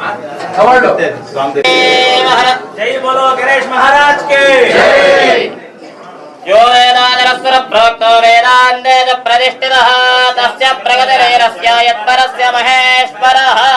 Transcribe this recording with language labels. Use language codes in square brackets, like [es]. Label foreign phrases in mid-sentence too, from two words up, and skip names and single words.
[hi] जय बोलो गणेश महाराज की जय। [sa] यो वेदान्तरस्वर प्रोक्तो वेदान्ते च प्रतिष्ठितः तस्य प्रगतिरेरस्य यत्परस्य महेश्वरः।